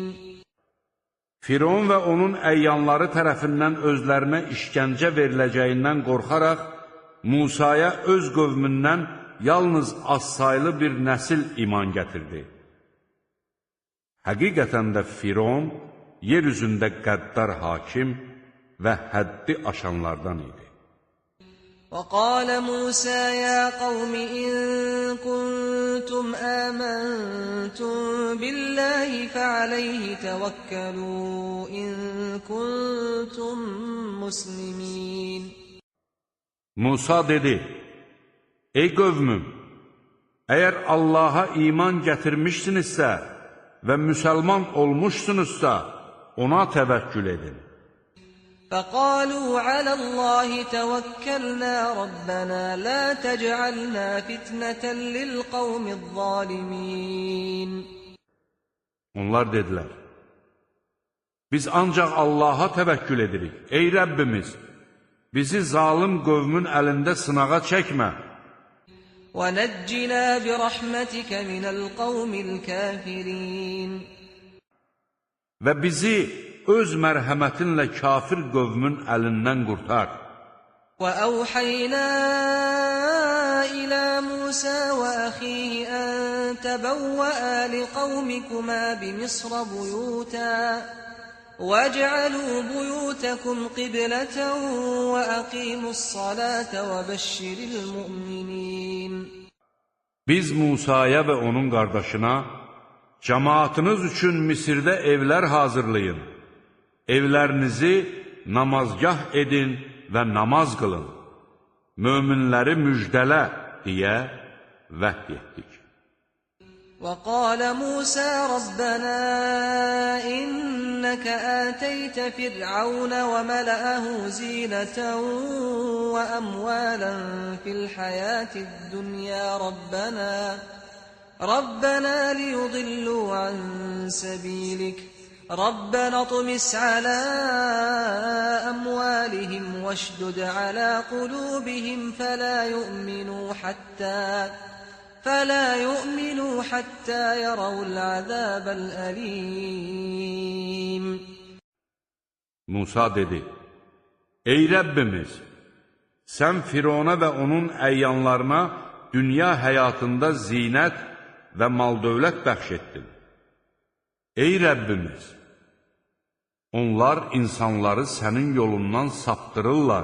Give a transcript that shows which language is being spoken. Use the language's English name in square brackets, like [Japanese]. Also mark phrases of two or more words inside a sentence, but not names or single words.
[Azerbaijani] Firon və onun əyyanları tərəfindən özlərinə işgəncə veriləcəyindən qorxaraq, Musaya öz qövmündən yalnız azsaylı bir nəsil iman gətirdi. Həqiqətən də Firon yer üzündə qəddar hakim və həddi aşanlardan idi. [Arabic] وَقَالَ مُوسَى يَا قَوْمِ إِن كُنتُمْ آمَنتُم بِاللَّهِ فَعَلَيْهِ تَوَكَّلُوا إِن كُنتُم مُّسْلِمِينَ. [Azerbaijani] Musa dedi, ey qövmüm, əgər Allaha iman gətirmişsinizsə, və müsəlman olmuşsunuzsa, ona təvəkkül edin. [Arabic] فَقَالُوا عَلَى اللَّهِ تَوَكَّلْنَا رَبَّنَا لَا تَجْعَلْنَا فِتْنَةً لِلْقَوْمِ الظَّالِمِينَ [Azerbaijani] Onlar dedilər, biz ancaq Allaha təvəkkül edirik. Ey Rəbbimiz, bizi zalim qövmün əlində sınağa çəkmə. [Arabic] وَنَجِّنَا بِرَحْمَتِكَ مِنَ الْقَوْمِ الْكَافِرِينَ [Azerbaijani] Və bizi öz mərhəmətinlə kafir qövmün əlindən qurtar. [Arabic] وَأَوْحَيْنَا إِلَى مُوسَى وَأَخِيهِ أَن تَبَوَّآ لِقَوْمِكُمَا بِمِصْرَ بُيُوتًا وَاجْعَلُوا بُيُوتَكُمْ قِبْلَةً وَأَقِيمُوا الصَّلَاةَ وَبَشِّرِ الْمُؤْمِنِينَ [Azerbaijani] Biz Musaya və onun qardaşına, cəmaatınız üçün Misirdə evlər hazırlayın, evlərinizi namazgah edin və namaz qılın, möminləri müjdələ deyə vəhy etdik. [Arabic] وَقَالَ مُوسَى رَبَّنَا إِنَّكَ آتَيْتَ فِرْعَوْنَ وَمَلَأَهُ زِينَةً وَأَمْوَالًا فِي الْحَيَاةِ الدُّنْيَا رَبَّنَا لِيُضِلُّوا عَن سَبِيلِكَ رَبَّنَا اطْمِسْ عَلَى أَمْوَالِهِمْ وَاشْدُدْ عَلَى قُلُوبِهِمْ فَلَا يُؤْمِنُوا حَتَّى يَرَوْا الْعَذَابَ الْأَلِيمَ [Azerbaijani] Musa dedi, ey Rəbbimiz, sən Firona və onun əyyanlarına dünya həyatında zinət və mal-dövlət bəxş etdin. Ey Rəbbimiz, onlar insanları sənin yolundan saptırırlar.